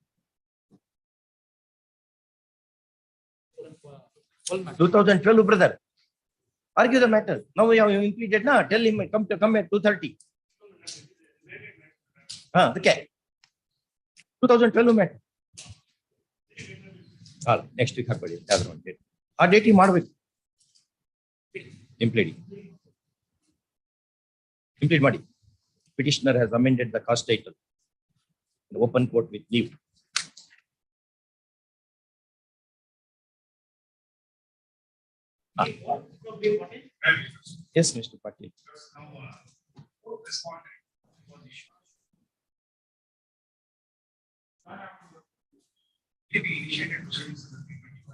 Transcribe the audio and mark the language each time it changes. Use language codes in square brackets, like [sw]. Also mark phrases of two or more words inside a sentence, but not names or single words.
[en] 2012, brother. Argue the matter. Now we have impleaded. Now tell him come at 2:30. Okay. 2012 matter. Next week [kn] ಹಾಕ್ಬೇಡಿ. ಯಾವ್ದಾದ್ರು ಒಂದು ಡೇಟ್. ಆ ಡೇಟಿಗೆ ಮಾಡಬೇಕು. [en] Impleading. [kn] Implead ಮಾಡಿ. [en] Petitioner has amended the cause title. Open court with leave. Yes, Mr. Patil. Initiated proceedings in the 321.